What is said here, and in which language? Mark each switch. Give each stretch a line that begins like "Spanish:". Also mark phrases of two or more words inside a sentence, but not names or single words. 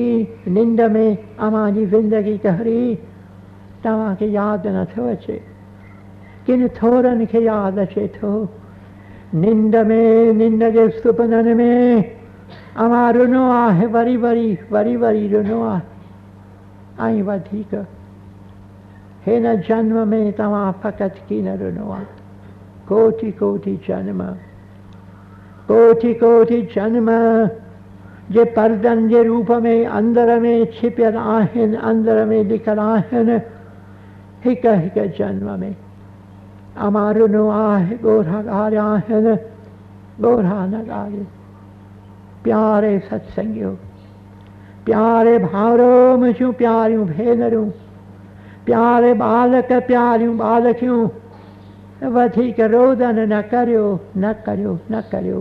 Sindhi: निंड में अमां जी ज़िंदगी कहरी तव्हांखे यादि नथो अचे, किन थोरनि खे यादि अचे थो। निंड में, निंड जे सुपननि में अमां रुनो आहे, वरी वरी रुनो आहे। ऐं वधीक हिन जन्म में तव्हां फ़क़ति कीन रुनो आहे। कोटि कोटि जन्म, कोटि कोटि जन्म जे पर्दनि जे रूप में अंदर में छिपियल आहिनि, अंदर में लिखल आहिनि। हिक हिक जन्म में अमां रुनो आहे, ॻोढ़ा ॻारिया आहिनि, ॻोढ़ा न ॻारियो। प्यारे सत्संगियो, प्यारे भाउरो, मुंहिंजूं प्यारियूं भेनरूं, प्यारे बालक, प्यारियूं बालकियूं, वधीक रोदन न करियो, न करियो, न करियो।